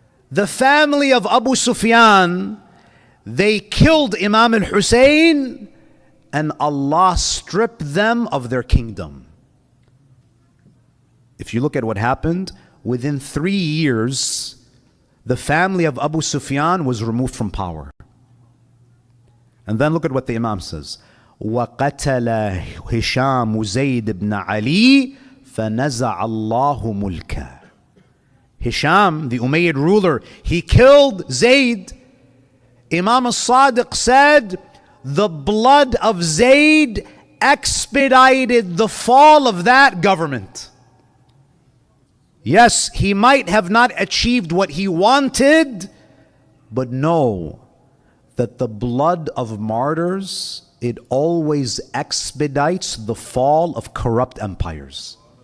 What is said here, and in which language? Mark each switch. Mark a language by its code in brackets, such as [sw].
[en] The family of Abu Sufyan, they killed Imam al-Husayn and Allah stripped them of their kingdom. If you look at what happened, within 3 years, the family of Abu Sufyan was removed from power. And then look at what the Imam says. [ar] وَقَتَلَ هِشَامُ زَيْدِ ibn Ali فَنَزَعَ اللَّهُ مُلْكَهُ. [en] Hisham, the Umayyad ruler, he killed Zayd. Imam al-Sadiq said, the blood of Zayd expedited the fall of that government. Yes, he might have not achieved what he wanted, but know that the blood of martyrs, it always expedites the fall of corrupt empires.